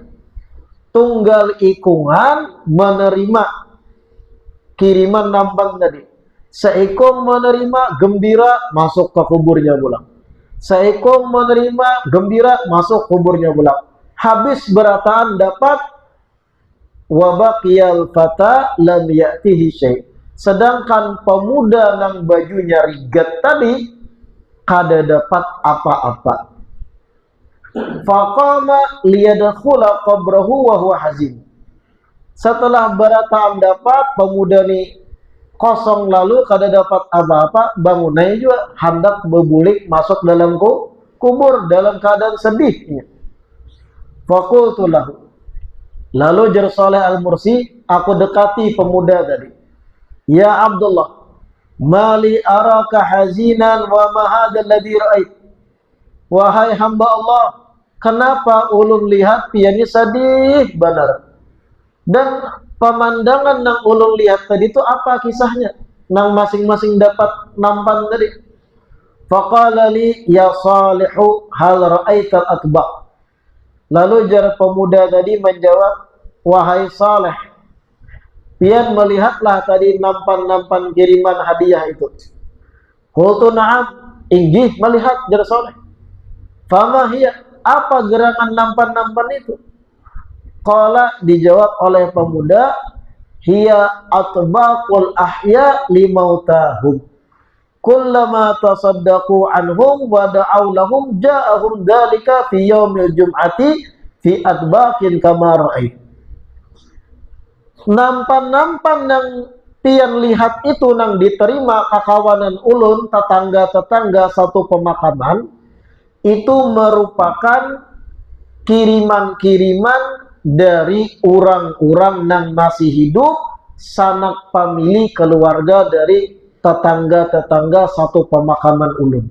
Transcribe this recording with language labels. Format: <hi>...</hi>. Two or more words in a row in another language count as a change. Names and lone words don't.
<bjn>Tunggal ikungan menerima kiriman nampan tadi. Seikung menerima gembira, masuk ke kuburnya pulang. Seikung menerima gembira, masuk kuburnya pulang. Habis berataan dapat,</bjn> <ar>وبقي الفتى لم يأته شيء'.</ar> <bjn>Sedangkan pemuda nang bajunya rigat tadi kada dapat apa-apa.</bjn> <ar>فقام ليدخل قبره وهو حزين.</ar> <bjn>Setelah berataan dapat, pemuda ni kosong lalu kada dapat apa-apa, bangunnya juga hendak berbulik masuk dalam kubur dalam keadaan sedih.</bjn> <ar>فقلت له,</ar> <bjn>lalu Jersoleh Al-Mursi, aku dekati pemuda tadi.</bjn> <ar>يا عبد الله ما لي أراك حزينا وما هذا الذي رأيت.</ar> <bjn>Wahai hamba Allah, kenapa ulun lihat piani sedih benar? Dan pemandangan nang ulun lihat tadi itu apa kisahnya? Nang masing-masing dapat nampan tadi.</bjn> <ar>فقال لي يا صالح هل رأيت الأطباق'.</ar> <bjn>Lalu jar pemuda tadi menjawab, wahai Saleh, pian melihatlah tadi nampan-nampan kiriman hadiah itu.</bjn> <ar>قلت نعم,</ar> <bjn>inggih melihat jar Saleh.</bjn> <ar>فما هي,</ar> <bjn>apa gerangan nampan-nampan itu? Qala, dijawab oleh pemuda,</bjn> <ar>هي أطباق الأحياء لموتاهم. كلما تصدقوا عنهم ودعوا لهم جاءهم ذلك في يوم الجمعة في أطباق كما رأيت.</ar> <bjn>Nampan-nampan nang pian lihat itu nang diterima kakawanan ulun tetangga-tetangga satu pemakaman, itu merupakan kiriman-kiriman dari orang-orang nang masih hidup, sanak famili keluarga dari tetangga-tetangga satu pemakaman ulun.</bjn>